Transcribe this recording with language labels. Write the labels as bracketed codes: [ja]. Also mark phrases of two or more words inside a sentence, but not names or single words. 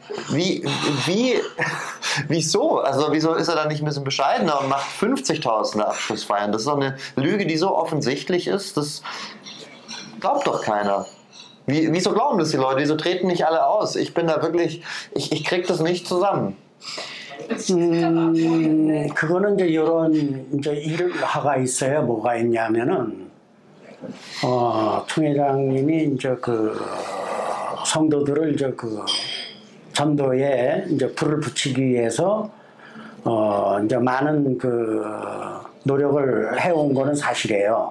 [de] Wieso? Also wieso ist er dann nicht ein bisschen bescheidener und macht 50.000er Abschlussfeiern? Das ist doch eine Lüge, die so offensichtlich ist, das glaubt doch keiner. Wieso glauben das die Leute? Wieso treten nicht alle aus? Ich bin da wirklich, ich krieg das nicht zusammen. [ko] 그거는 이제 이런 이제 일화가 있어요. 뭐가 있냐면은 총회장님이 이제 그 성도들을 이제 그 전도에 이제 불을 붙이기 위해서 이제 많은 그 노력을 해온 거는 사실이에요.